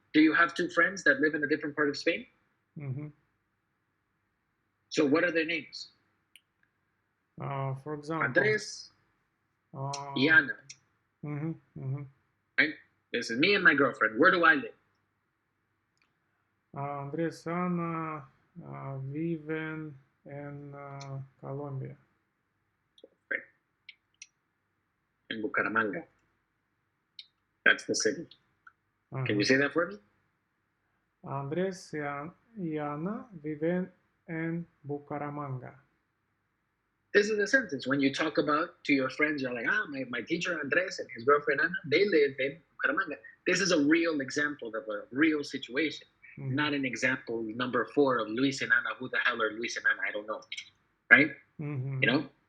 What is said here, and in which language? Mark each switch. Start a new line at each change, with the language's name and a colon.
English: Do you have 2 friends that live in a different part of Spain? So what are their names? For example,
Spanish: Andres y Ana.
English: Right? This is me and my girlfriend. Where do I live?
Spanish: Andreas y Ana viven en Colombia.
English: Right. In Bucaramanga. That's the city. Can you say that for me?
Spanish: Andrés y Ana viven en Bucaramanga.
English: This is a sentence. When you talk about to your friends, you're like, my teacher Andres and his girlfriend Ana, they live in Bucaramanga. This is a real example of a real situation, not an example number 4 of Luis and Ana. Who the hell are Luis and Ana? I don't know. Right? You know?